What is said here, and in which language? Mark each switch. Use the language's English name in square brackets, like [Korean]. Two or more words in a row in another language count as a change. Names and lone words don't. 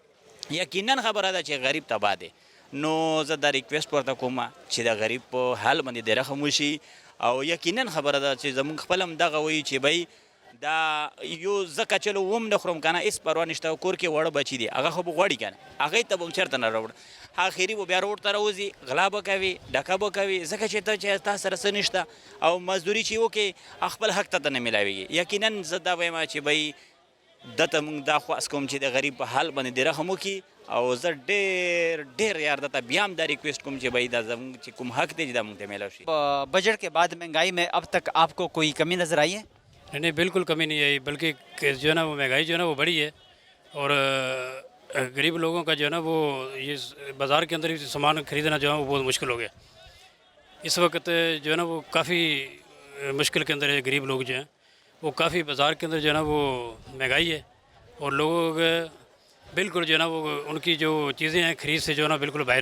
[Pashto] یقینا خبره ده چې غریب تباه دی. نو زه دا ریکویسټ ورته کوم چې د غریب په حال باندې د رحم وشي او یقینا خبره ده چې زمونږ خپل هم دغه وایي چې بی دا یو ځکه چې وم نه خورم که نه هېڅ پروا نشته، کور کې واړه بچي دي، هغه خو به غواړي که نه، هغې ته به هم چېرته نه راوړه، اخري به بیا روډ ته راوځي، غلا به کوي، ډکه به کوي، ځکه چې تا سره څه نشته او مزدوري چې وکړې خپل حق ته نه میلاویږي. یقینا زه دا وایم چې بی دته موږ دا خواست کوم چې د غریب په حال باندې د رحم وکړي او زه ډېر یار درته بیا هم دا ریکویسټ کوم چې بھائی دا زموږ چې کوم حق دی چې دا موږ ته میلاو شي. [Urdu] بجٹ کے بعد مہنگائی میں اب تک آپ کو کوئی کمی نظر آئی ہے? نہیں بالکل کمی نہیں آئی، بلکہ جو ہے نا وہ مہنگائی جو ہے نا وہ بڑھی ہے. اور غریب لوگوں کا جو ہے نا وہ یہ بازار کے اندر ہی سامان خریدنا جو ہے وہ بہت مشکل ہو گیا اس وقت. جو ہے نا وہ کافی مشکل کے اندر ہے۔ غریب لوگ جو ہیں وہ کافی بازار کے اندر جو ہے نا وہ مہنگائی ہے اور لوگ بالکل جو ہے نا وہ ان کی جو چیزیں ہیں خرید سے جو ہے نا بالکل باہر ہے.